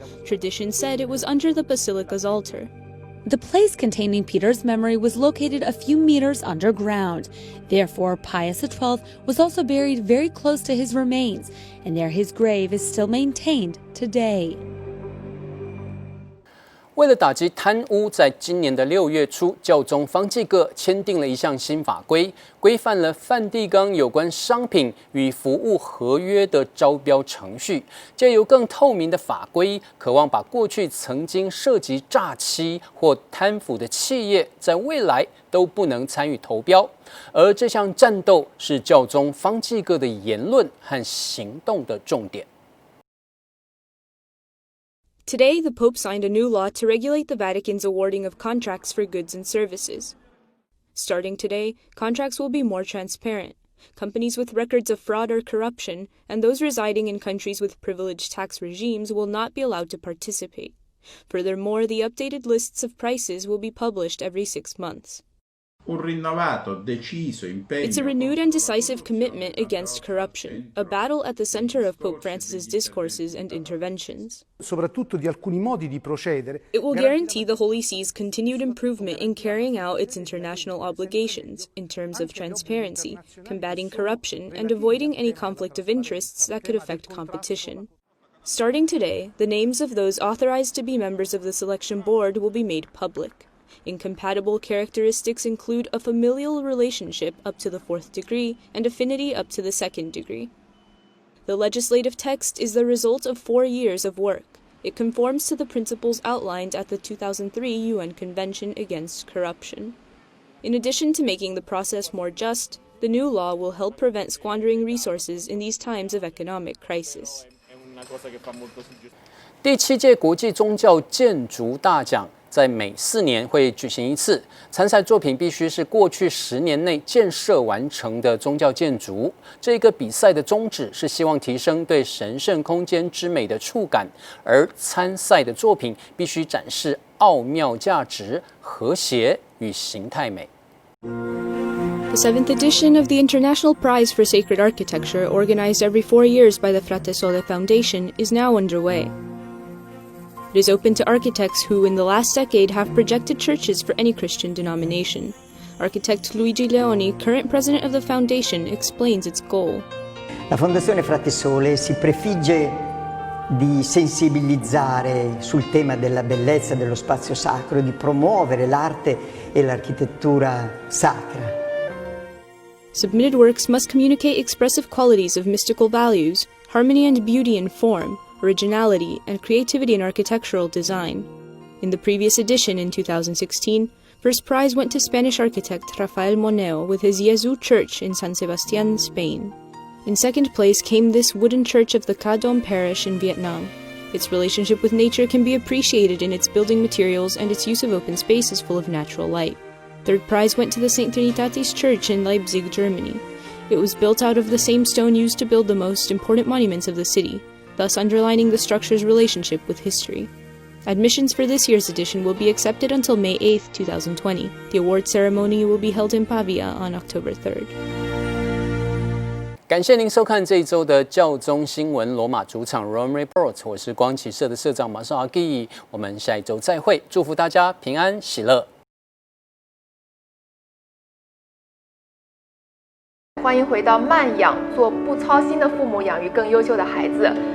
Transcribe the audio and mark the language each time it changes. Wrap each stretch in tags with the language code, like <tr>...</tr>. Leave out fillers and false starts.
<en>Tradition said it was under the basilica's altar. The place containing Peter's memory was located a few meters underground. Therefore, Pius XII was also buried very close to his remains, and there his grave is still maintained today.</en> <zh>为了打击贪污，在今年的6月初，教宗方济各签订了一项新法规，规范了梵蒂冈有关商品与服务合约的招标程序。借由更透明的法规，渴望把过去曾经涉及诈欺或贪腐的企业，在未来都不能参与投标。而这项战斗是教宗方济各的言论和行动的重点。</zh> <en>Today, the Pope signed a new law to regulate the Vatican's awarding of contracts for goods and services. Starting today, contracts will be more transparent. Companies with records of fraud or corruption, and those residing in countries with privileged tax regimes will not be allowed to participate. Furthermore, the updated lists of prices will be published every 6 months. It's a renewed and decisive commitment against corruption, a battle at the center of Pope Francis's discourses and interventions.</en> <it>Soprattutto di alcuni modi di procedere.</it> <en>It will guarantee the Holy See's continued improvement in carrying out its international obligations in terms of transparency, combating corruption, and avoiding any conflict of interests that could affect competition. Starting today, the names of those authorized to be members of the selection board will be made public. Incompatible characteristics include a familial relationship up to the 4th degree and affinity up to the 2nd degree. The legislative text is the result of 4 years of work. It conforms to the principles outlined at the 2003 UN Convention Against Corruption. In addition to making the process more just, the new law will help prevent squandering resources in these times of economic crisis.</en> <zh>第7届国际宗教建筑大奖在每4年会举行一次，参赛作品必须是过去10年内建设完成的宗教建筑。这个比赛的宗旨是希望提升对神圣空间之美的触感，而参赛的作品必须展示奥妙价值、和谐与形态美。</zh> <en>The 7th edition of the International Prize for Sacred Architecture, organized every 4 years by the Frate Sole Foundation, is now underway. It is open to architects who, in the last decade, have projected churches for any Christian denomination. Architect Luigi Leoni, current president of the foundation, explains its goal.</en> <it>La Fondazione Frate Sole si prefigge di sensibilizzare sul tema della bellezza dello spazio sacro, di promuovere l'arte e l'architettura sacra.</it> <en>Submitted works must communicate expressive qualities of mystical values, harmony and beauty in form, originality, and creativity in architectural design. In the previous edition in 2016, first prize went to Spanish architect Rafael Moneo with his Yesu Church in San Sebastián, Spain. In second place came this wooden church of the Ca Dom parish in Vietnam. Its relationship with nature can be appreciated in its building materials, and its use of open space is full of natural light. Third prize went to the St. Trinitatis Church in Leipzig, Germany. It was built out of the same stone used to build the most important monuments of the city, thus underlining the structure's relationship with history. Admissions for this year's edition will be accepted until May 8, 2020. The award ceremony will be held in Pavia on October 3rd.</en> <zh>感谢您收看这一周的教宗新闻罗马主场 Rome Report， 我是光启社的社长马少阿基，我们下一周再会，祝福大家平安喜乐。欢迎回到慢养，做不操心的父母，养育更优秀的孩子。</zh>